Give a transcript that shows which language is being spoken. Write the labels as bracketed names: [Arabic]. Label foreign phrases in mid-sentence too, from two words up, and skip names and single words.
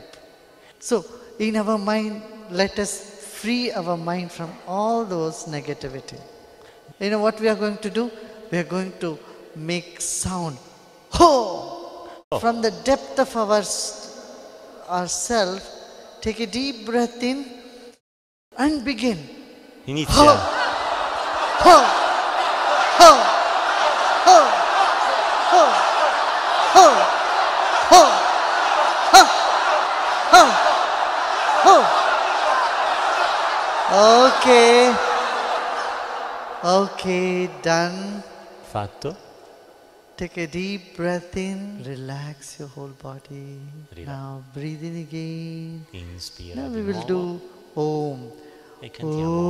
[English] So in our mind, let us free our mind from all those negativity. You know what we are going to do? We are going to make sound. Ho! From the depth of ourself, take a deep breath in and begin. [Italian] Inizia. Ho! Ho! Ho! Ho! Ho! Ho! Ho! Ha! Ha! Ho! [English] Okay, done. [Italian] Fatto. [English] Take a deep breath in, relax your whole body. Now breathe in again. [Italian] Inspira. [English] Now [Italian] di [English] we will [Italian] nuovo. [English] do Om. [Italian] E cantiamo.